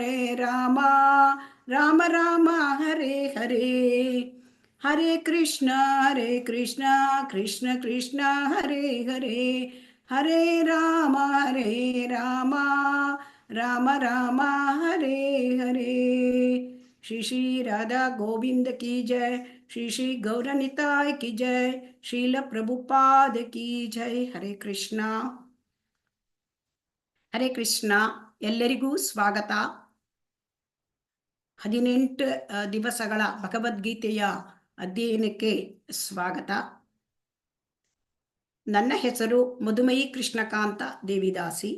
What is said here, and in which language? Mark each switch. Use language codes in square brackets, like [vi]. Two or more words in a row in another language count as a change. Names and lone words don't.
[sa] राम हरे हरे हरे कृष्ण कृष्ण कृष्ण हरे हरे हरे राम राम हरे हरे. [hi] श्री श्री राधा गोविंद की जय. श्री श्री गौरनिताय की जय. श्रील प्रभुपाद की जय. [sa] हरे कृष्ण. ಹರೇ ಕೃಷ್ಣ. [kn] ಎಲ್ಲರಿಗೂ ಸ್ವಾಗತ. 18 ದಿವಸಗಳ ಭಗವದ್ಗೀತೆಯ ಅಧ್ಯಯನಕ್ಕೆ ಸ್ವಾಗತ. ನನ್ನ ಹೆಸರು ಮಧುಮಯಿ ಕೃಷ್ಣಕಾಂತ ದೇವಿದಾಸಿ.